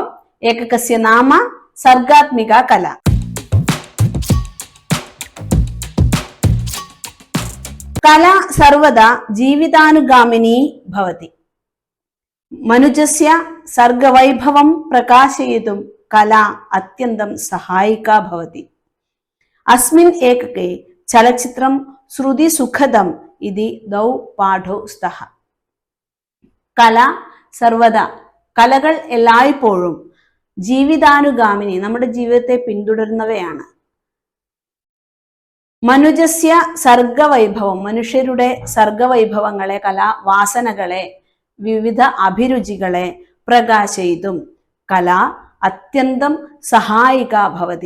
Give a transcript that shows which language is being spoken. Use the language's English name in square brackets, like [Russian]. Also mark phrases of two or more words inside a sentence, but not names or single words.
[Sanskrit] एककस्य नाम सर्गात्मिका कला। कला सर्वदा जीवितानुगामिनी भवति। मनुजस्य सर्गवैभवं प्रकाशयितुं कला अत्यन्तं सहायिका भवति। अस्मिन् एकके चलचित्रं श्रुतिसुखदम् इति द्वौ പാഠौ स्तः। കല സർവദാ, [Malayalam] കലകൾ എല്ലായ്പ്പോഴും ജീവിതാനുഗാമിനി, നമ്മുടെ ജീവിതത്തെ പിന്തുടരുന്നവയാണ്. [Sanskrit] മനുജസ്യ സർഗവൈഭവം, [Malayalam] മനുഷ്യരുടെ സർഗവൈഭവങ്ങളെ, കലാവാസനകളെ, വിവിധ അഭിരുചികളെ [Sanskrit] പ്രകാശയിതും കല അത്യന്തം സഹായിക ഭവതി.